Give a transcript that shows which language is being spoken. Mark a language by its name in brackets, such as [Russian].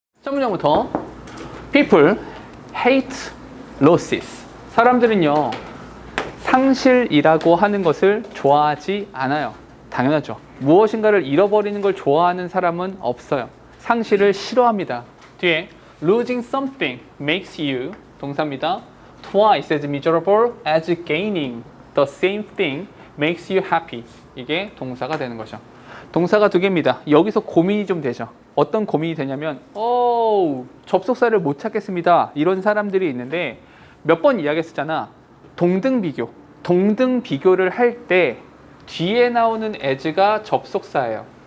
[Korean] 문장부터 [English] People hate losses. [Korean] 사람들은요 상실이라고 하는 것을 좋아하지 않아요. 당연하죠. 무엇인가를 잃어버리는 걸 좋아하는 사람은 없어요. 상실을 싫어합니다. 뒤에 [English] losing something makes you [Korean] 동사입니다. [English] twice as miserable as gaining the same thing makes you happy. [Korean] 이게 동사가 되는 거죠. 동사가 두 개입니다. 여기서 고민이 좀 되죠. 어떤 고민이 되냐면 접속사를 못 찾겠습니다. 이런 사람들이 있는데 몇 번 이야기했었잖아. 동등 비교. 동등 비교를 할 때 뒤에 나오는 as가 접속사예요.